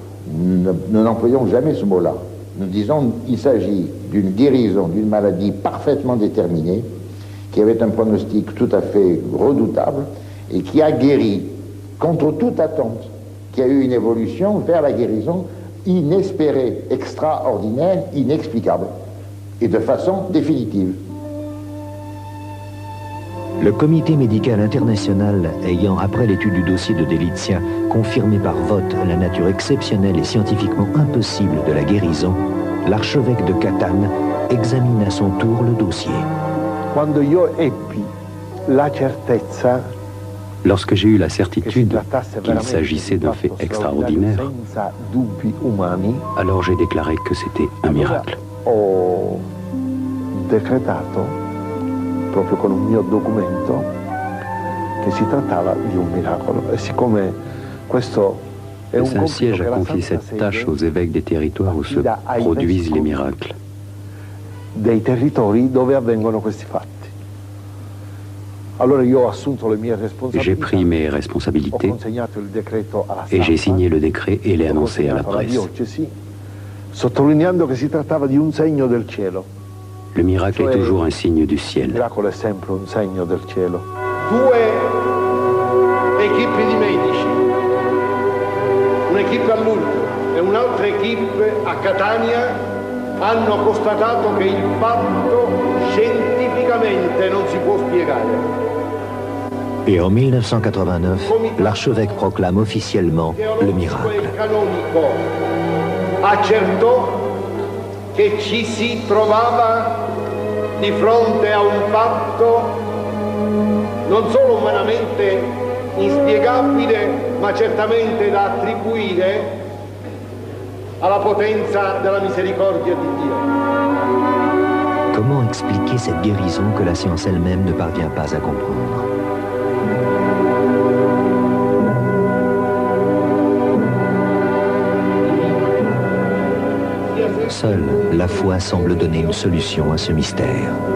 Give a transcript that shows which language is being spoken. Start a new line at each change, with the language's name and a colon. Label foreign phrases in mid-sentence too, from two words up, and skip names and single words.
French: Nous n'employons jamais ce mot-là. Nous disons qu'il s'agit d'une guérison, d'une maladie parfaitement déterminée, qui avait un pronostic tout à fait redoutable et qui a guéri contre toute attente, qui a eu une évolution vers la guérison inespérée, extraordinaire, inexplicable, et de façon définitive. Le comité médical international ayant, après l'étude du dossier de Delizia, confirmé par vote la nature exceptionnelle et scientifiquement impossible de la guérison, l'archevêque de Catane examine à son tour le dossier.
Italian: Quando io ebbi la certezza
French: Lorsque j'ai eu la certitude qu'il s'agissait d'un fait extraordinaire, alors j'ai déclaré que c'était un miracle.
Italian: Ho decretato, proprio con un mio documento, che si trattava di un miracolo. E siccome questo è
French: Le un Saint-Siège a confié cette tâche aux évêques des territoires où se produisent les miracles.
Italian: dei territori dove avvengono questi fatti. Allora io ho assunto le mie responsabilità.
French: J'ai pris mes responsabilités
Italian: Ho consegnato il decreto alla
French: et j'ai
Italian: stampa,
French: signé le décret et l'ai annoncé à la
Italian: consegnato alla
French: presse.
Italian: diocesi, sottolineando che si trattava di un segno del cielo.
French: Le miracle est toujours un signe du
Italian: Il
French: ciel.
Italian: miracolo è sempre un segno del cielo. Due equipe di medici, un'equipe a Lourdes e un'altra equipe a Catania, hanno constatato che il fatto scientificamente non si può spiegare.
French: Et en 1989, l'archevêque proclame officiellement le miracle.
Italian: Il canonico accertò che ci si trovava di fronte a un fatto non solo umanamente inspiegabile, ma certamente da attribuire alla potenza della misericordia di Dio.
French: Comment expliquer cette guérison que la science elle-même ne parvient pas à comprendre? Seule la foi semble donner une solution à ce mystère.